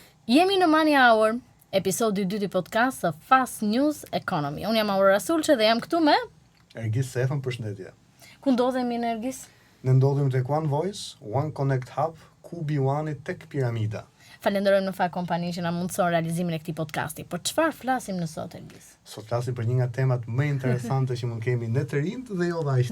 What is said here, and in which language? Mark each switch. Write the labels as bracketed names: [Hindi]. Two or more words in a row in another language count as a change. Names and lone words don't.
[Albanian] Jemi në Money Hour, episodi 2 i podcast të Fast News Economy. Unë jam Aurora Sulçe dhe jam këtu me Ergis Sefën, përshëndetje. Ku ndodhemi në Ergis? Ne ndodhemi tek One Voice, One Connect Hub, Kubi One tek Piramida. Falenderojmë në fakt kompaninë që na mundson realizimin e këtij podcasti. Për çfarë flasim në sot, Ergis? Sot flasim për një nga temat më interesante që mund kemi ne të rinjt dhe jo aq të